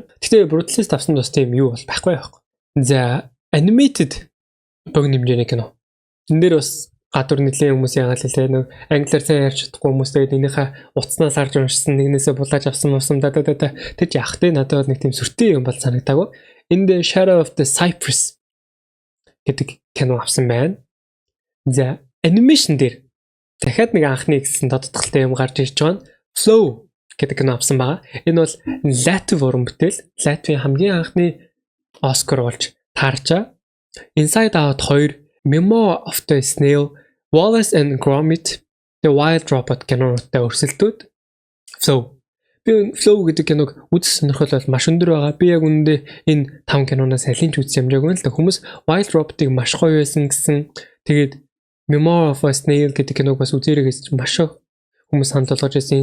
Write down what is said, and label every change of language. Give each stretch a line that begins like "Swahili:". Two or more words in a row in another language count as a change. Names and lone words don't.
Mongolian: Гэхдээ Brutalist авсан бас тийм юу бол байхгүй. За animated богино хэмжээний кино. Энд дээр бас гадуур нэлийн хүмүүсийн яагаад л нэг англиар сайн ярьж чадахгүй хүмүүс тэгээд энийхээ утаснаас харж уншсан нэгнээсээ булааж авсан тэр яах вэ? Надад бол нэг тийм сүртэй юм бол санагдаагүй. In the Shadow of the Cypress гэдэг кино авсан байна. За animation дээр дахиад нэг анхны гэсэн тодтолтой юм гарч ирж байгаа нь Flow гэдэг кино авсан байгаа. Энэ бол Латви уран бүтээл. Латвийн хамгийн анхны Оскар болж таарчаа. Inside Out 2, Memo of the Snail, Wallace and Gromit, The Wild Robot кинотой өрсөлдөөд Flow. Би Flow гэдэг киног үзэх сонирхол бол маш өндөр байгаа. Би яг үүндээ энэ 5 киноноос алийг ч үзсэн юмжаагүй л да. Хүмүүс Wild Robot-ыг маш гоё байсан гэсэн. Тэгээд Memo of a Snail гэдэг киног бас үзээрэй гэж маш хүмүүс санал болгож байсан.